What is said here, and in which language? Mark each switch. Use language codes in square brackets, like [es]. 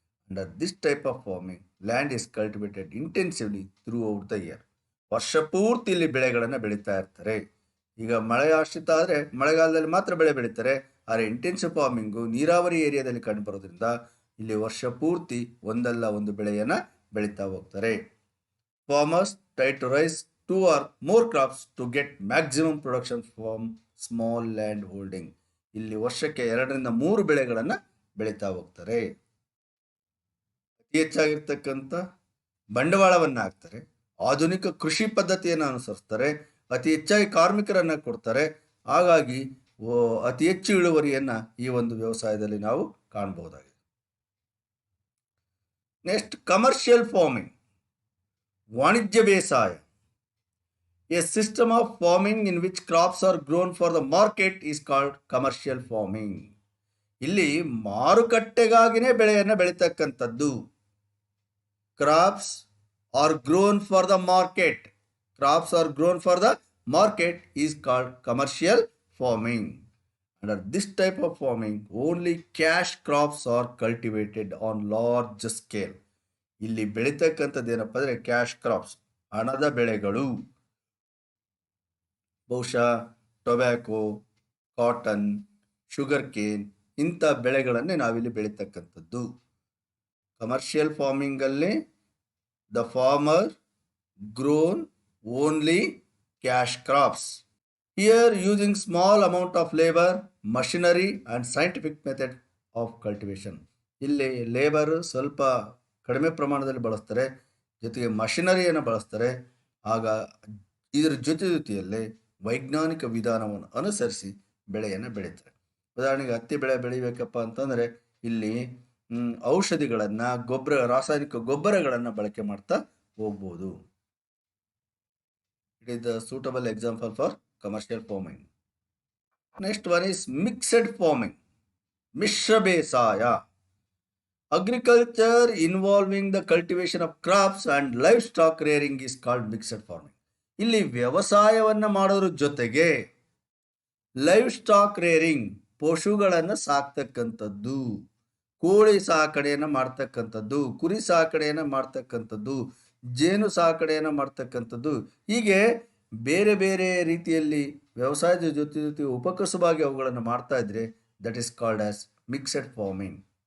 [en] Under this type of farming land is cultivated intensively throughout the year. [kn] ವರ್ಷ ಪೂರ್ತಿ ಇಲ್ಲಿ ಬೆಳೆಗಳನ್ನು ಬೆಳೀತಾ ಇರ್ತಾರೆ. ಈಗ ಮಳೆ ಆಶ್ರಿತ ಆದರೆ ಮಳೆಗಾಲದಲ್ಲಿ ಮಾತ್ರ ಬೆಳೆ ಬೆಳೀತಾರೆ, ಆದರೆ ಇಂಟೆನ್ಸಿವ್ ಫಾರ್ಮಿಂಗು ನೀರಾವರಿ ಏರಿಯಾದಲ್ಲಿ ಕಂಡುಬರೋದ್ರಿಂದ ಇಲ್ಲಿ ವರ್ಷ ಪೂರ್ತಿ ಒಂದಲ್ಲ ಒಂದು ಬೆಳೆಯನ್ನು ಬೆಳೀತಾ ಹೋಗ್ತಾರೆ. [en] Farmers try to raise 2 or more crops to get maximum production from small land holding. [kn] ಇಲ್ಲಿ ವರ್ಷಕ್ಕೆ 2-3 ಬೆಳೆಗಳನ್ನು ಬೆಳೀತಾ ಹೋಗ್ತಾರೆ. ಅತಿ ಹೆಚ್ಚಾಗಿರ್ತಕ್ಕಂಥ ಬಂಡವಾಳವನ್ನು ಹಾಕ್ತಾರೆ, ಆಧುನಿಕ ಕೃಷಿ ಪದ್ಧತಿಯನ್ನು ಅನುಸರಿಸ್ತಾರೆ, ಅತಿ ಹೆಚ್ಚಾಗಿ ಕಾರ್ಮಿಕರನ್ನು ಕೊಡ್ತಾರೆ. ಹಾಗಾಗಿ ಅತಿ ಹೆಚ್ಚು ಇಳುವರಿಯನ್ನು ಈ ಒಂದು ವ್ಯವಸಾಯದಲ್ಲಿ ನಾವು ಕಾಣಬಹುದಾಗಿದೆ. [en] Next, commercial farming, ವಾಣಿಜ್ಯ ಬೇಸಾಯ. A system of farming in which crops are grown for the market is called commercial farming. [kn] ಇಲ್ಲಿ ಮಾರುಕಟ್ಟೆಗಾಗಿನೇ ಬೆಳೆಯನ್ನು ಬೆಳೀತಕ್ಕಂಥದ್ದು. [en] Crops are grown for the market. Crops are grown for the market is called commercial farming. Under this type of farming, only cash crops are cultivated on large scale. [kn] ಇಲ್ಲಿ ಬೆಳೀತಕ್ಕಂಥದ್ದು ಏನಪ್ಪ ಅಂದರೆ cash crops, ಹಣದ ಬೆಳೆಗಳು. ಬಹುಶಃ tobacco, cotton, sugar cane ಇಂಥ ಬೆಳೆಗಳನ್ನೇ ನಾವಿಲ್ಲಿ ಬೆಳೀತಕ್ಕಂಥದ್ದು. [en] Commercial ಫಾರ್ಮಿಂಗಲ್ಲಿ the farmer grown only cash crops. Here using small amount of labour, machinery and scientific method of cultivation. [kn] ಇಲ್ಲಿ labour ಸ್ವಲ್ಪ ಕಡಿಮೆ ಪ್ರಮಾಣದಲ್ಲಿ ಬಳಸ್ತಾರೆ, ಜೊತೆಗೆ ಮಷಿನರಿಯನ್ನು ಬಳಸ್ತಾರೆ. ಆಗ ಇದರ ಜೊತೆಯಲ್ಲಿ ವೈಜ್ಞಾನಿಕ ವಿಧಾನವನ್ನು ಅನುಸರಿಸಿ ಬೆಳೆಯನ್ನು ಬೆಳೀತಾರೆ. ಉದಾಹರಣೆಗೆ ಹತ್ತಿ ಬೆಳೆ ಬೆಳಿಬೇಕಪ್ಪ ಅಂತಂದರೆ ಇಲ್ಲಿ ಔಷಧಿಗಳನ್ನು, ರಾಸಾಯನಿಕ ಗೊಬ್ಬರಗಳನ್ನು ಬಳಕೆ ಮಾಡ್ತಾ ಹೋಗ್ಬೋದು. [en] It is the suitable example for commercial farming. Next one is mixed farming, ಮಿಶ್ರ ಬೇಸಾಯ. Agriculture involving the cultivation of crops and livestock rearing is called mixed farming. [kn] ಇಲ್ಲಿ ವ್ಯವಸಾಯವನ್ನು ಮಾಡೋದ್ರ ಜೊತೆಗೆ ಲೈವ್ ಸ್ಟಾಕ್ ರೇರಿಂಗ್, ಪಶುಗಳನ್ನು ಸಾಕ್ತಕ್ಕಂಥದ್ದು, ಕೋಳಿ ಸಾಕಣೆಯನ್ನು ಮಾಡ್ತಕ್ಕಂಥದ್ದು, ಕುರಿ ಸಾಕಣೆಯನ್ನು ಮಾಡ್ತಕ್ಕಂಥದ್ದು, ಜೇನು ಸಾಕಣೆಯನ್ನು ಮಾಡ್ತಕ್ಕಂಥದ್ದು, ಹೀಗೆ ಬೇರೆ ಬೇರೆ ರೀತಿಯಲ್ಲಿ ವ್ಯವಸಾಯದ ಜೊತೆ ಉಪಕಸುಬಾಗಿ ಅವುಗಳನ್ನು ಮಾಡ್ತಾ ಇದ್ರೆ [en] That is called as mixed farming.